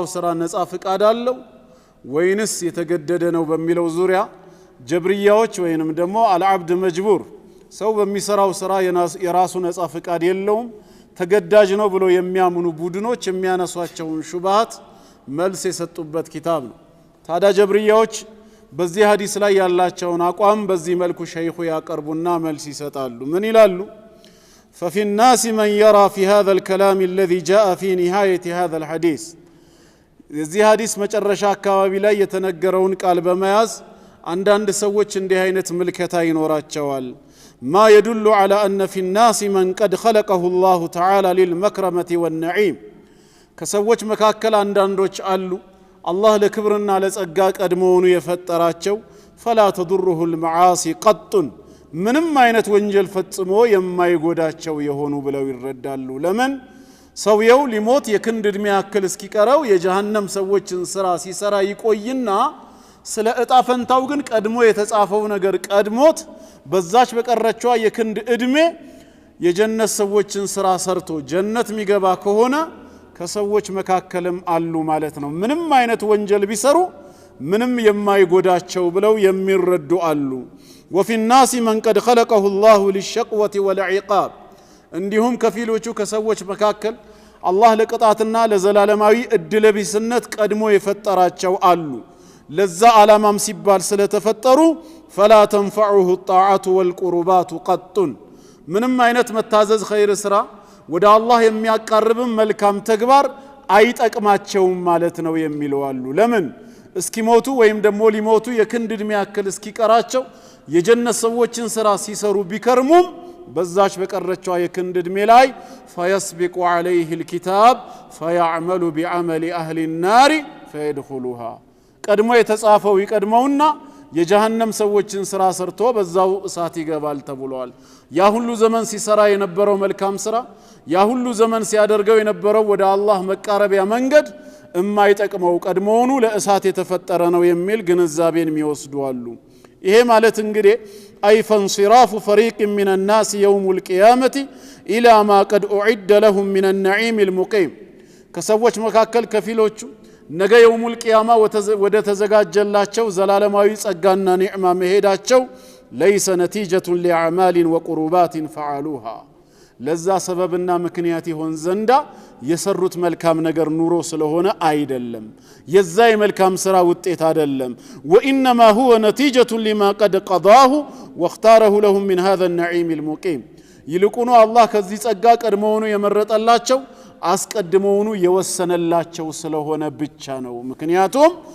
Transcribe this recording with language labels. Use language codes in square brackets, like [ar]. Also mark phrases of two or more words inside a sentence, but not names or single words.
[am] ስራ ነፃ ፍቃድ አለው ወይንስ የተገደደ ነው በሚለው ዙሪያ ጀብርያዎች ወይንም ደግሞ [ar] العبد مجبور [am] ሰው በሚሰራው ስራ የራሱ ነፃ ፍቃድ የለውም ተገዳጅ ነው ብሎ የሚያምኑ ቡድኖች የሚያነሷቸውን ሹብሃት መልስ የሰጡበት ኪታብ ነው። ታዲያ ጀብርያዎች በዚህ ሐዲስ ላይ ያላቸውን አቋም በዚህ መልኩ ሸይኹ ያቀርቡና መልስ ይሰጣሉ። ምን ይላሉ? [ar] ففي الناس من يرى في هذا الكلام الذي جاء في نهاية هذا الحديث [am] የዚህ ሐዲስ መጨረሻ አካባቢ ላይ የተነገረውን ቃል በመያዝ አንዳንድ ሰዎች እንዲህ አይነት ምልከታ ይኖራቸዋል። [ar] ما يدل على أن في الناس من قد خلقه الله تعالى للمكرمة والنعيم [am] ከሰዎች መካከል አንዳንዶች አሉ አላህ ለክብርና ለጸጋ ቀድሞውኑ የፈጠራቸው [ar] فلا تضره المعاصي قط [am] ምንም አይነት ወንጀል ፈጽሞ የማይጎዳቸው የሆኑ ብለው ይረዳሉ። ለምን ሰውየው ሊሞት የክንድ ዕድሜ ያክል እስኪቀረው የጀሃነም ሰዎችን ስራ ሲሰራ ይቆይና ስለ ዕጣ ፈንታው ግን ቀድሞ የተጻፈው ነገር ቀድሞት በዛች በቀረችዋ የክንድ ዕድሜ የጀነት ሰዎችን ስራ ሰርቶ ጀነት የሚገባ ከሆነ ከሰዎች መካከልም አሉ ማለት ነው። ምንም አይነት ወንጀል ቢሰሩ ምንም የማይጎዳቸው ብለው የሚረዱ አሉ። [ar] وفي الناس من قد خلقه الله للشقوة والعقاب [am] እንዲሁም ከፊሎቹ ከሰዎች መካከል አላህ ለቅጣትና ለዘላለማዊ እድለቢስነት ቀድሞ የፈጠራቸው አሉ። ለዛ ዓላማም ሲባል ስለተፈጠሩ [ar] فلا تنفعه الطاعة والقربات قط [am] ምንም አይነት መታዘዝ ኸይር ስራ ወደ አላህ የሚያቀርብም መልካም ተግባር አይጠቅማቸውም ማለት ነው የሚለው አሉ። ለምን እስኪሞቱ ወይም ደግሞ ሊሞቱ የክንድ ዕድሜ ያክል እስኪቀራቸው የጀነት ሰዎችን ስራ ሲሰሩ ቢከርሙም በዛች በቀረችዋ የክንድ ዕድሜ ላይ [ar] فيسبق عليه الكتاب فيعمل بعمل [am] أهل النار فيدخلها ቀድሞ የተጻፈው ይቀድመውና የጀሃነም ሰዎችን ስራ ሰርቶ በዛው እሳት ይገባል ተብሏል። ያ ሁሉ ዘመን ሲሰራ የነበረው መልካም ስራ ያ ሁሉ ዘመን ሲያደርገው የነበረው ወደ አላህ መቃረቢያ መንገድ እማይጠቅመው ቀድሞውኑ ለእሳት የተፈጠረ ነው የሚል ግንዛቤን የሚወስዱ አሉ። ይሄ ማለት እንግዲህ [ar] أي فانصراف فريق من الناس يوم القيامة إلى ما قد أعد لهم من النعيم المقيم كسوّج مكاكل كفيلوچ [am] ነገ የውሙል ቂያማ ወደ ተዘጋጀላቸው ዘላለማዊ ጸጋና ኒዕማ መሄዳቸው [ar] ليس نتيجة لأعمال وقربات فعلوها [am] ለዛ ሰበብና ምክንያት ይሆን ዘንዳ የሰሩት መልካም ነገር ኑሮ ስለሆነ አይደለም የዛ የመልካም ስራ ውጤት አይደለም [ar] وانما هو نتيجه لما قد قضاه واختاره لهم من هذا النعيم المقيم [am] ይልቁኑ አላህ ከዚህ ጸጋ ቀድሞውኑ የመረጠላቸው አስቀድሞውኑ የወሰነላቸው ስለሆነ ብቻ ነው ምክንያቱም